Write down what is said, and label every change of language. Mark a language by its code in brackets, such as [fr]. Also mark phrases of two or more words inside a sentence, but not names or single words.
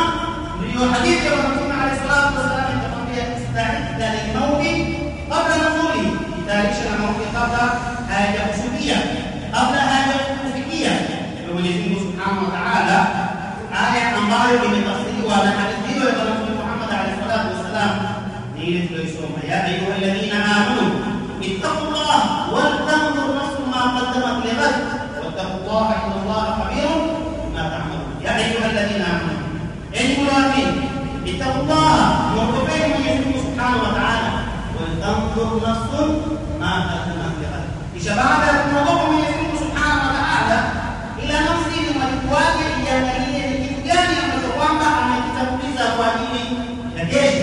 [sw] Ndio hadithi ya Mtume [ar] عليه الصلاة والسلام [sw] inatuambia [ar] استعد للموت قبل نزوله, [sw] tayarisha na mauti kabla hayajakufikia, kabla hayajakufikia. Kwa Mwenyezi Mungu [ar] سبحانه وتعالى, [sw] aya ambayo imetafsiriwa na hadithi hiyo ya Mtume Muhammad [ar] عليه الصلاة والسلام [sw] ni ile tuliyosoma, [ar] يا أيها الذين آمنوا اتقوا الله ولتنظر نفس ما قدمت لغد واتقوا الله إن الله خبير بما تعملون. يا أيها الذين آمنوا, [sw] enyi mlioamini, [ar] ittaqullaha, [sw] muogopeni Mwenyezi Mungu [ar] سبحانه وتعالى ولتنظر نفس ما قدمت لغد. [sw] Kisha baada ya kumwogopa Mwenyezi Mungu [ar] سبحانه وتعالى, [sw] ila nafsi ni malipo yake iangalie ni kitu gani ambacho kwamba amekitanguliza kwa ajili ya kesho.